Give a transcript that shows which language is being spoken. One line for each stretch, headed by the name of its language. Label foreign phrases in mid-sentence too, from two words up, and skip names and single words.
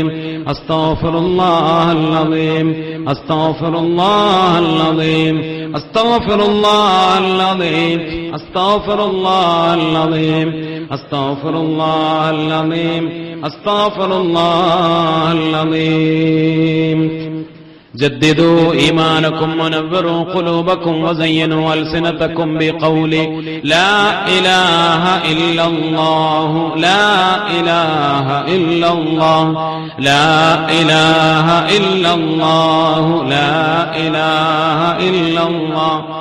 Arabic: أستغفر الله العظيم أستغفر الله العظيم أستغفر الله العظيم أستغفر الله العظيم أستغفر الله العظيم أستغفر الله العظيم جددوا إيمانكم ونوروا قلوبكم وزينوا ألسنتكم بقول لا إله إلا الله لا إله إلا الله لا إله إلا الله لا إله إلا الله